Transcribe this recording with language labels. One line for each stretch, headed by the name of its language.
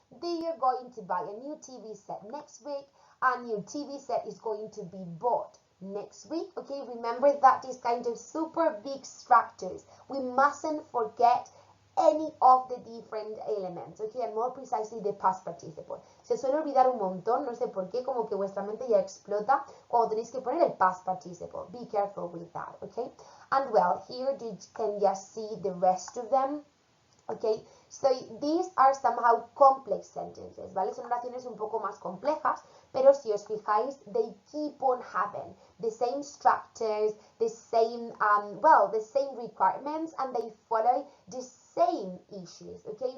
English: They are going to buy a new TV set next week. A new TV set is going to be bought next week. Okay, remember that these kind of super big structures, we mustn't forget any of the different elements, okay, and more precisely the past participle.
Spanish: Se suele olvidar un montón, no sé por qué, como que vuestra mente ya explota cuando tenéis que poner el past participle.
English: Be careful with that, okay? And well, here you can just see the rest of them. Okay, so these are somehow complex sentences, ¿vale?
Spanish: Son oraciones un poco más complejas, pero si os fijáis,
English: they keep on having the same structures, the same, the same requirements, and they follow the same issues, okay?